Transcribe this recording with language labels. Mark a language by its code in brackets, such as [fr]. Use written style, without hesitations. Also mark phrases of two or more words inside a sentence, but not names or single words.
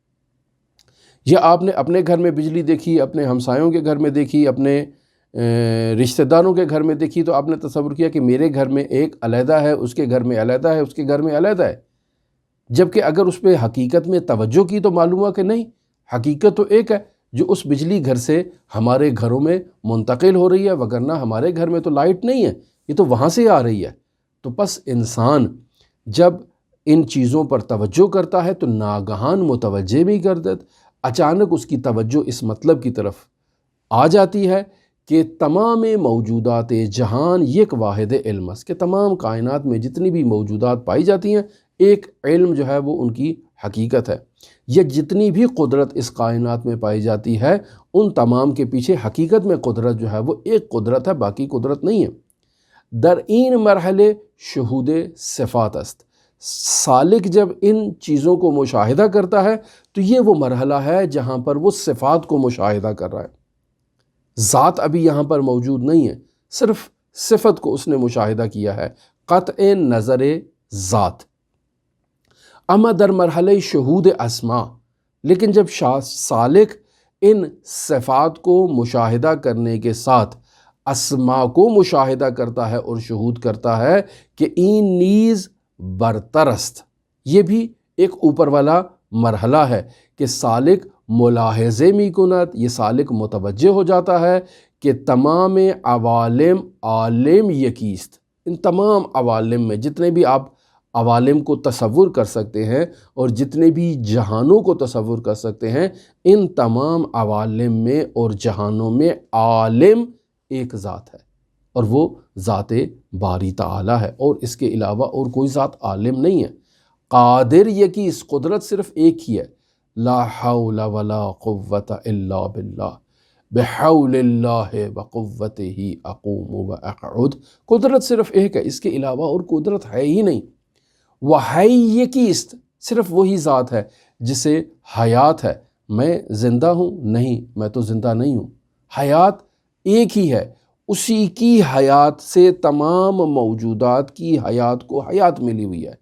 [ur] یا آپ نے اپنے گھر میں بجلی دیکھی، اپنے ہمسایوں کے گھر میں دیکھی، اپنے رشتہ داروں کے گھر میں دیکھی، تو آپ نے تصور کیا کہ میرے گھر میں ایک علیحدہ ہے، اس کے گھر میں علیحدہ ہے، اس کے گھر میں علیحدہ ہے، جبکہ اگر اس پہ حقیقت میں توجہ کی تو معلوم ہوا کہ نہیں، حقیقت تو ایک ہے جو اس بجلی گھر سے ہمارے گھروں میں منتقل ہو رہی ہے، وگرنہ ہمارے گھر میں تو لائٹ نہیں ہے، یہ تو وہاں سے آ رہی ہے۔ تو پس انسان جب ان چیزوں پر توجہ کرتا ہے تو ناگہان متوجہ بھی کر دیتا، اچانک اس کی توجہ اس مطلب کی طرف آ جاتی ہے کہ [fa] تمام موجودات جہان یک واحد علم است، [ur] کہ تمام کائنات میں جتنی بھی موجودات پائی جاتی ہیں ایک علم جو ہے وہ ان کی حقیقت ہے۔ یہ جتنی بھی قدرت اس کائنات میں پائی جاتی ہے ان تمام کے پیچھے حقیقت میں قدرت جو ہے وہ ایک قدرت ہے، باقی قدرت نہیں ہے۔ [fa] در این مرحلے شہود صفات است، [ur] سالک جب ان چیزوں کو مشاہدہ کرتا ہے تو یہ وہ مرحلہ ہے جہاں پر وہ صفات کو مشاہدہ کر رہا ہے۔ ذات ابھی یہاں پر موجود نہیں ہے، صرف صفت کو اس نے مشاہدہ کیا ہے، قطع نظر ذات۔ [fa] اما در مرحلہ شہود اسما، [ur] لیکن جب سالک ان صفات کو مشاہدہ کرنے کے ساتھ اسما کو مشاہدہ کرتا ہے اور شہود کرتا ہے کہ [fa] این نیز برترست، [ur] یہ بھی ایک اوپر والا مرحلہ ہے کہ [fa] سالک ملاحظے می کند، [ur] یہ سالک متوجہ ہو جاتا ہے کہ [fa] تمام عوالم عالم یکیست، [ur] ان تمام عوالم میں جتنے بھی آپ عوالم کو تصور کر سکتے ہیں اور جتنے بھی جہانوں کو تصور کر سکتے ہیں، ان تمام عوالم میں اور جہانوں میں عالم ایک ذات ہے، اور وہ ذات باری تعالی ہے، اور اس کے علاوہ اور کوئی ذات عالم نہیں ہے۔ [fa] قادر یکیس، [ur] قدرت صرف ایک ہی ہے، [ar] لا حول ولا قوت الا باللہ، بحول اللہ وقوتہ اقوم واقعد، [ur] قدرت صرف ایک ہے، اس کے علاوہ اور قدرت ہے ہی نہیں۔ [fa] وحی یکیست، [ur] صرف وہی ذات ہے جسے حیات ہے۔ میں زندہ ہوں؟ نہیں، میں تو زندہ نہیں ہوں، حیات ایک ہی ہے، اسی کی حیات سے تمام موجودات کی حیات کو حیات ملی ہوئی ہے۔